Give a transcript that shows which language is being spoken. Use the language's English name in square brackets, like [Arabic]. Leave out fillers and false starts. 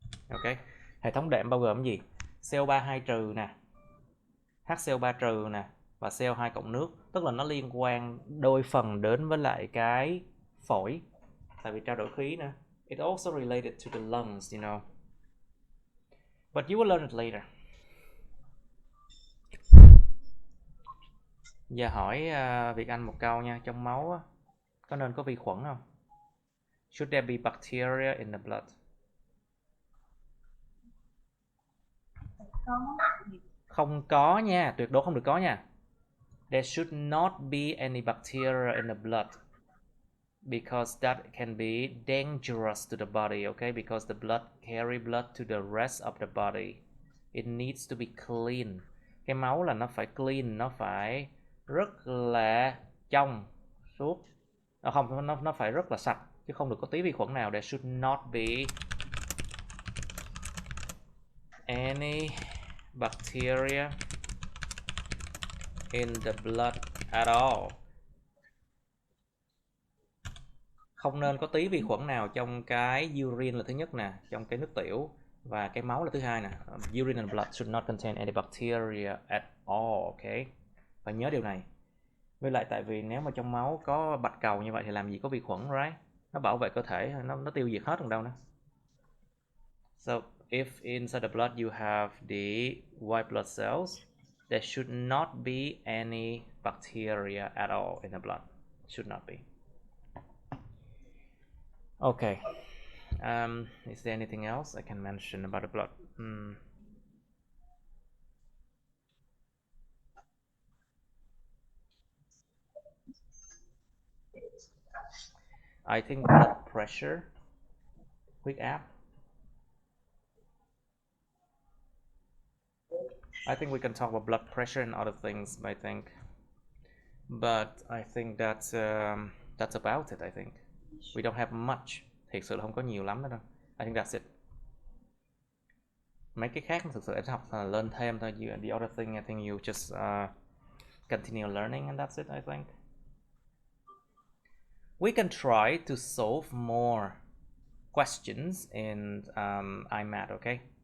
[Vietnamese] Ok, hệ thống đệm bao gồm gì? CO32 trừ nè, HCO3 trừ nè, và CO2 cộng nước. Tức là nó liên quan đôi phần đến với lại cái phổi, tại vì trao đổi khí nữa. [English] It also related to the lungs, you know. But you will learn it later. [Vietnamese] Giờ hỏi Việt Anh một câu nha. Trong máu có nên có vi khuẩn không? [English] Should there be bacteria in the blood? [Vietnamese] Không có nha, tuyệt đối không được có nha. [English] There should not be any bacteria in the blood, because that can be dangerous to the body, okay? Because the blood carry blood to the rest of the body. It needs to be clean. [Vietnamese] Cái máu là nó phải clean, nó phải rất là trong suốt. Không, nó phải rất là sạch, chứ không được có tí vi khuẩn nào. [English] There should not be any bacteria in the blood at all. [Vietnamese] Không nên có tí vi khuẩn nào trong cái urine là thứ nhất nè, trong cái nước tiểu, và cái máu là thứ hai nè. [English] Urine and blood should not contain any bacteria at all, okay? [Vietnamese] Phải nhớ điều này. Với lại tại vì nếu mà trong máu có bạch cầu như vậy thì làm gì có vi khuẩn, right? Nó bảo vệ cơ thể, nó tiêu diệt hết còn đâu nữa. [English] So if inside the blood you have the white blood cells, there should not be any bacteria at all in the blood. Should not be. Okay. Is there anything else I can mention about the blood? I think blood pressure, huyết áp. I think we can talk about blood pressure and other things, I think. But I think that's about it, I think. We don't have much. [Vietnamese] Thiệt sự là không có nhiều lắm đâu. [English] I think that's it. [Vietnamese] Mấy cái khác thực sự em học là lên thêm thôi. [English] The other thing I think you just continue learning and that's it, I think. We can try to solve more questions in IMAT, okay?